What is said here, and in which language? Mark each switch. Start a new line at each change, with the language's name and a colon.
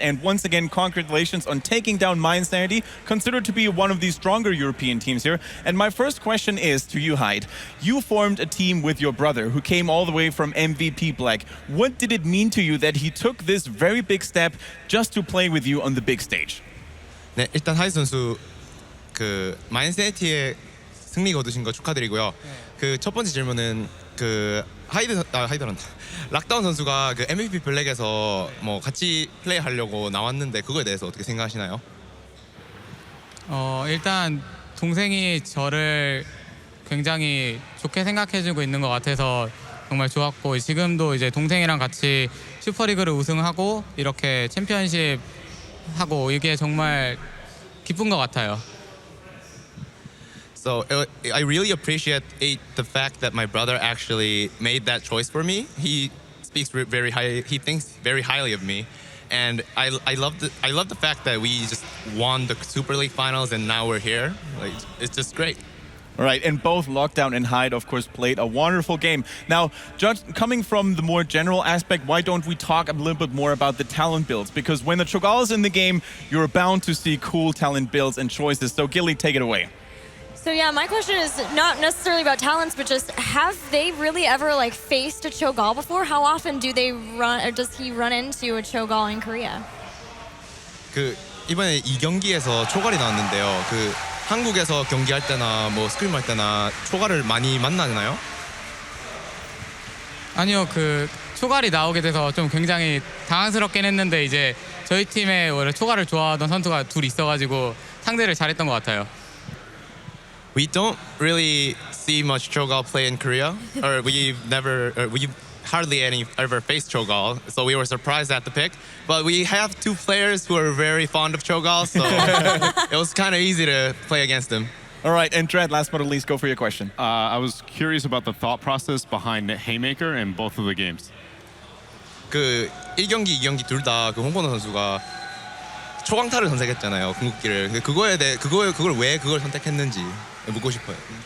English: And once again, congratulations on taking down mYinsanity, considered to be one of the stronger European teams here. And my first question is to you, Hyde. You formed a team with your brother, who came all the way from MVP Black. What did it mean to you that he took this very big step just to play with you on the big stage?
Korean: 네, 일단 하이드 선수 그 마인세티의 승리 거두신 거 축하드리고요. 그 첫 번째 질문은 그 하이드란다. 락다운 선수가 그 MVP 블랙에서 뭐 같이 플레이하려고 나왔는데 그거에 대해서 어떻게 생각하시나요? 일단 동생이 저를 굉장히 좋게 생각해주고 있는 것 같아서 정말 좋았고, 지금도 이제 동생이랑 같이 슈퍼리그를 우승하고 이렇게 챔피언십 하고 이게 정말 기쁜 것 같아요.
English: So I really appreciate the fact that my brother actually made that choice for me. He speaks very high. He thinks very highly of me, and I love the fact that we just won the Super League finals and now we're here. Like, it's just great. All right, and both Lockdown and Hyde, of course, played a wonderful game. Now, just coming from the more general aspect, why don't we talk a little bit more about the talent builds? Because when the Cho'Gall is in the game, you're bound to see cool talent builds and choices. So, Gilly, take it away. So yeah, my question is not necessarily about talents, but just have they really ever like faced a Cho'Gall before? How often do they run, or does he run into a Cho'Gall in Korea?
Korean: 그 이번에 이 경기에서 초갈이 나왔는데요. 그 한국에서 경기할 때나 뭐 스크림 할 때나 초갈을 많이 만나나요? 아니요, 그 초갈이 나오게 돼서 좀 굉장히 당황스럽긴 했는데 이제 저희 팀에 원래 초갈을 좋아하던 선수가 둘 있어가지고 상대를 잘했던 것 같아요.
English: We don't really see much Cho'Gall play in Korea, or we've hardly ever faced Cho'Gall, so we were surprised at the pick. But we have two players who are very fond of Cho'Gall, so it was kind of easy to play against them. All right, and Dread, last but not least, go for your question. I was curious about the thought process behind Haymaker in both of the games.
Korean: 그 1경기, 2경기 둘 다 그 홍건호 선수가 초강타를 선택했잖아요, 궁극기를. 그거에 대해 그걸 왜 그걸 선택했는지 묻고 싶어요.